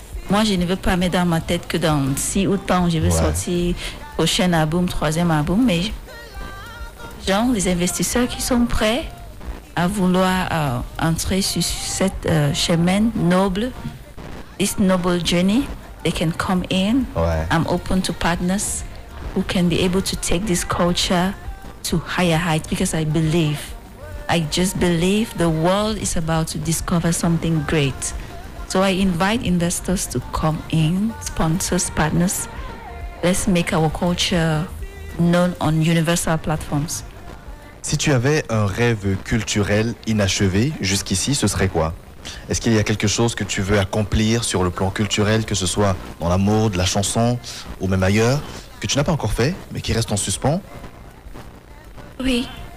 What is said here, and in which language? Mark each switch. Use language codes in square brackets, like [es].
[fr] Moi, je ne veux pas mettre dans ma tête que dans si autant je vais sortir prochain album, troisième album, mais genre les investisseurs qui sont prêts à vouloir entrer sur cette chemin noble, [en] this noble journey, they can come in. I'm open to partners who can be able to take this culture to higher heights because I just believe the world is about to discover something great. So I invite investors to come in, sponsors, partners. Let's make our culture known on universal platforms. [fr] Si tu avais un rêve culturel inachevé jusqu'ici, ce serait quoi? Est-ce qu'il y a quelque chose que tu veux accomplir sur le plan culturel, que ce soit dans la mode, la chanson ou même ailleurs, que tu n'as pas encore fait, mais qui reste en suspens? Oui.